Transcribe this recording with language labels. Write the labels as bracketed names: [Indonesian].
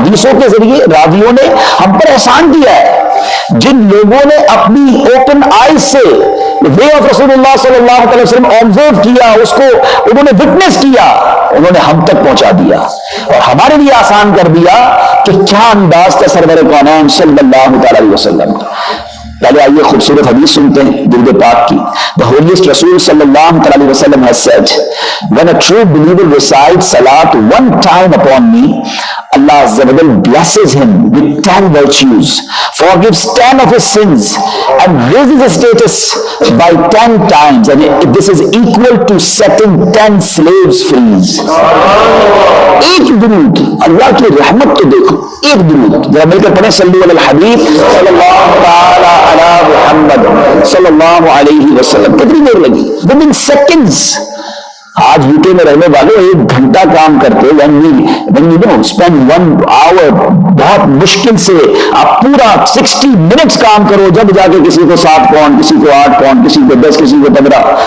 [Urdu] حدیثوں کے ذریعے راویوں نے ہم پر احسان کیا ہے. جن لوگوں نے اپنی [English] open eyes [Urdu] سے [English] way of [Urdu] رسول اللہ صلی اللہ علیہ وسلم آبزرو کیا، اس کو انہوں نے وٹنس کیا، انہوں نے ہم تک پہنچا دیا اور ہمارے لیے آسان کر دیا کہ کیا انداز تھا سرور کونین صلی اللہ علیہ وسلم. پہلے آئیے خوبصورت حدیث سنتے ہیں درود پاک کی. [English] The holiest Rasul sallallahu alaihi wasallam has said, when a true believer recites salat one time upon me, Allah Azza wa Jalla blesses him with 10 virtues, forgives 10 of his sins, and raises his status by 10 times, and this is equal to setting 10 slaves free. [Urdu] ایک درود، اللہ کی رحمت تو دیکھو، ایک درود ذرا مل کر پڑھیں، صلو علی الحبیب صلی اللہ تعالی علی محمد صلی اللہ علیہ وسلم. کتنی دیر لگی؟ [English] within seconds. [Urdu] آج یو کے میں رہنے والے 1 گھنٹہ کام کرتے، [English] when you know spend 1 hour، [Urdu] بہت مشکل سے آپ پورا 60 منٹس کام کرو، جب جا کے کسی کو 7 پاؤنڈ، کسی کو 8 پاؤنڈ، کسی کو 10، کسی کو 15.